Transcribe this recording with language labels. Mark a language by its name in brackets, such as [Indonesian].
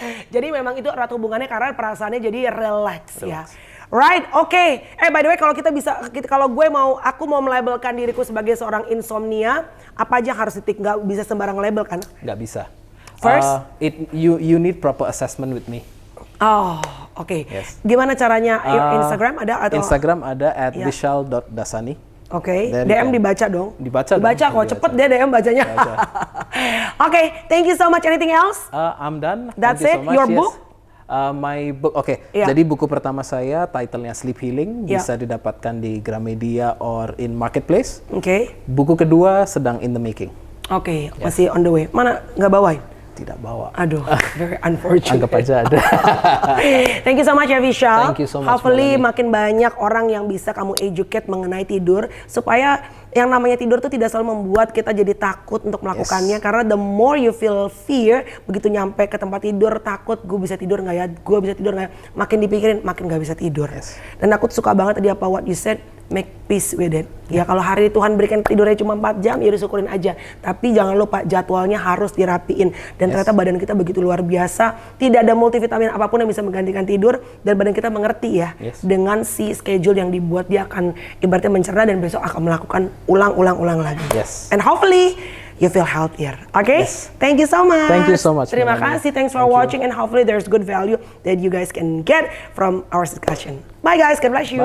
[Indonesian] Jadi memang itu erat hubungannya karena perasaannya jadi relax ya. [English] Right, [Indonesian] oke. By the way, kalau aku mau melabelkan diriku sebagai seorang insomnia, apa aja harus ditik? Nggak bisa sembarang label kan? Nggak bisa. [English] First, you need proper assessment with me. [Indonesian] Oh, oke. [English] Yes. [Indonesian] Gimana caranya? Instagram ada atau? Instagram ada @vishal.dasani. Oke, DM dibaca dong. Dibaca kok, cepet deh DM bacanya. Oke, [English] thank you so much. Anything else? I'm done. That's Thank you so much. Your book? My book, [Indonesian] Jadi buku pertama saya, titlenya Sleep Healing, bisa didapatkan di Gramedia [English] or in Marketplace. [Indonesian] Buku kedua sedang [English] in the making. [Indonesian] Masih [English] on the way. [Indonesian] Mana nggak bawain? Tidak bawa. Aduh, [English] very unfortunate. [Indonesian] Anggap aja ada. [English] Thank you so much ya, Vishal. Thank you so much. [Indonesian] Hopefully makin banyak orang yang bisa kamu educate mengenai tidur supaya yang namanya tidur tuh tidak selalu membuat kita jadi takut untuk melakukannya. Karena [English] the more you feel fear, [Indonesian] begitu nyampe ke tempat tidur takut, gue bisa tidur nggak ya, makin dipikirin makin nggak bisa tidur. Dan aku suka banget tadi apa [English] what you said, make peace with it. [Indonesian] Ya kalau hari Tuhan berikan tidurnya cuma 4 jam, ya disyukurin aja. Tapi jangan lupa jadwalnya harus dirapiin. Dan ternyata badan kita begitu luar biasa, tidak ada multivitamin apapun yang bisa menggantikan tidur. Dan badan kita mengerti ya, dengan si schedule yang dibuat dia akan ibaratnya mencerna dan besok akan melakukan ulang lagi. [English] And hopefully you feel healthier. Thank you so much. Thank you so much. [Indonesian] Terima kasih. [English] Thanks for watching and hopefully there's good value that you guys can get from our discussion. Bye guys. God bless you.